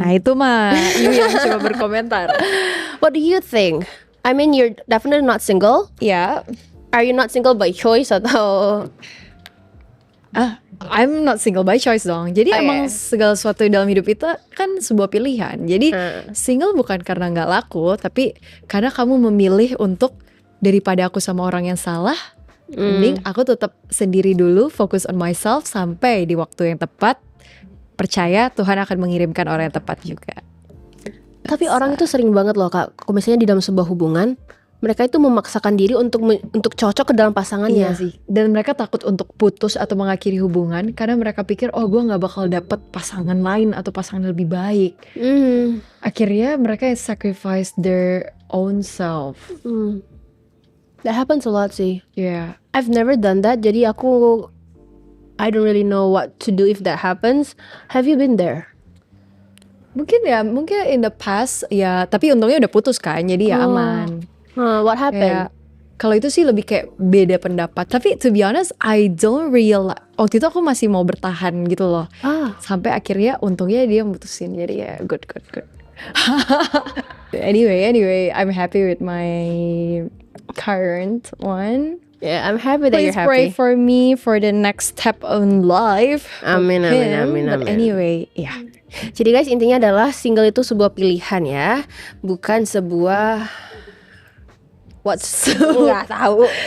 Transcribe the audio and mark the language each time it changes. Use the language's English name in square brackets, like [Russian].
[Indonesian] Nah itu mah you yang coba berkomentar. [English] What do you think? I mean you're definitely not single. [Indonesian] Ya. [English] Are you not single by choice atau? I'm not single by choice dong. [Indonesian] Jadi emang segala sesuatu dalam hidup itu kan sebuah pilihan. Jadi single bukan karena gak laku, tapi karena kamu memilih untuk daripada aku sama orang yang salah, mending aku tetap sendiri dulu, fokus [English] on myself [Indonesian] sampai di waktu yang tepat. Percaya Tuhan akan mengirimkan orang yang tepat juga. Tapi orang itu sering banget loh Kak, kalau misalnya di dalam sebuah hubungan, mereka itu memaksakan diri untuk cocok ke dalam pasangannya. Iya sih. Dan mereka takut untuk putus atau mengakhiri hubungan karena mereka pikir gue nggak bakal dapet pasangan lain atau pasangan lebih baik. Akhirnya mereka [English] sacrifice their own self. That happens a lot sih. Yeah. I've never done that. Jadi I don't really know what to do if that happens. Have you been there? [Indonesian] Mungkin [English] in the past [Indonesian] ya, tapi untungnya udah putus kan, jadi ya aman. [English] What happened? [Indonesian] Kalau itu sih lebih kayak beda pendapat. [English] Tapi to be honest, I don't realize. [Indonesian] Waktu itu aku masih mau bertahan gitu loh. Sampai akhirnya untungnya dia mutusin, jadi ya good. [English] Anyway, I'm happy with my current one. Yeah, I'm happy that you're happy. Please pray for me for the next step in life. [Indonesian] Amin. [English] But anyway, [Indonesian] Jadi guys, intinya adalah single itu sebuah pilihan ya, bukan sebuah nggak tahu.